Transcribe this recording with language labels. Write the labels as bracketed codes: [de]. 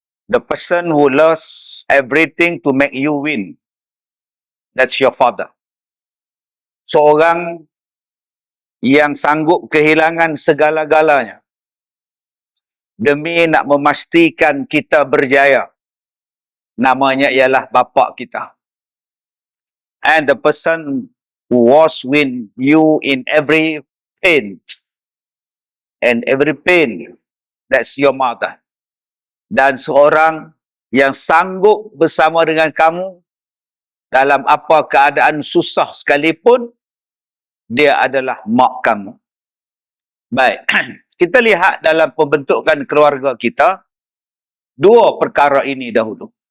[en] The person who lost everything to make you win, that's your father. [ms] Seorang yang sanggup kehilangan segala-galanya demi nak memastikan kita berjaya, namanya ialah bapa kita. [en] And the person who was with you in every pain, and every pain, that's your mother. [ms] Dan seorang yang sanggup bersama dengan kamu dalam apa keadaan susah sekalipun, dia adalah mak kamu. Baik, kita lihat dalam pembentukan keluarga kita, dua perkara ini dahulu.